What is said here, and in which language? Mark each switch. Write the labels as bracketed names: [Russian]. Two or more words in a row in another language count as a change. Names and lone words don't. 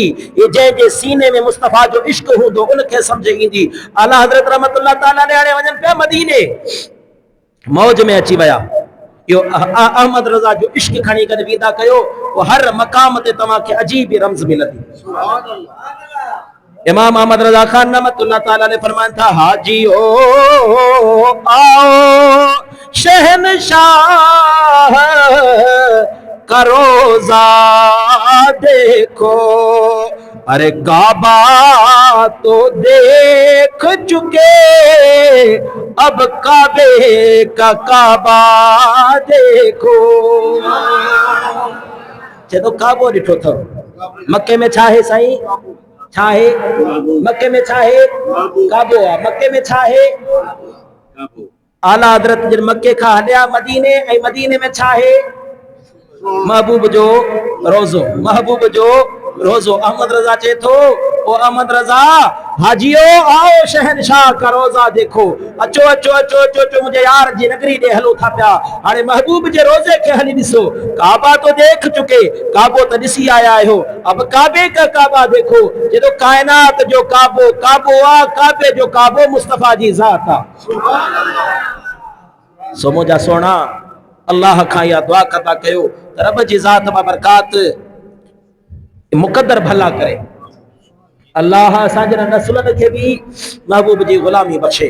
[Sindhi] ये जंहिंजे सीने में मुस्तफ़ा जो इश्क हूंदो उनखे सम्झ ईंदी। आला हज़रत रहमतुल्लाह ताला अलैह हाणे वञनि पिया मदीने, मौज में अची विया। यो अहमद रज़ा जो इश्क खणी करे वेंदा कयो, वो हर मक़ाम ते तव्हांखे अजीब ई रम्ज़ मिलंदी। [Urdu] امام احمد رضا خان رحمۃ اللہ تعالیٰ نے فرمایا تھا، حاجی او آؤ شہنشاہ کا روضہ دیکھو. ارے کعبہ تو دیکھ چکے، اب کعبے کا کعبہ دیکھو. [Sindhi] चलो काबो ॾिठो अथव, मके में छा है साईं, छा है मके में, छा है काबो आहे। मके में छा है आला हज़रत जन मके खां हलिया मदीने, ऐं मदीने में छा है महबूब जो रोज़ो, महबूब जो रोज़ो। अहमद रज़ा चे थो, ओ अहमद रज़ा [Urdu] حاجیو آؤ شہنشاہ کا روضہ دیکھو. [Sindhi] अचो अचो अचो अचो अचो मुझे यार जी नगरी दे हलो था पिया। हाणे महबूब जे रोज़े के हली ॾिसो। [Urdu] کعبہ تو دیکھ چکے, [Sindhi] काबो तो ॾिसी आया हो, [Urdu] اب کعبے کا کعبہ دیکھو. [Sindhi] जे तो कायनात जो काबो काबो आ, काबे जो काबो मुस्तफा जी ज़ात आ। सो मुझा सोना अल्लाह खां इहा दुआ कंदा कयो त रब जी ज़ात मां बरकात मुक़द्दर भला करे। अल्लाह असांजे नस्लनि खे बि महबूब जी ग़ुलामी बख़्शे।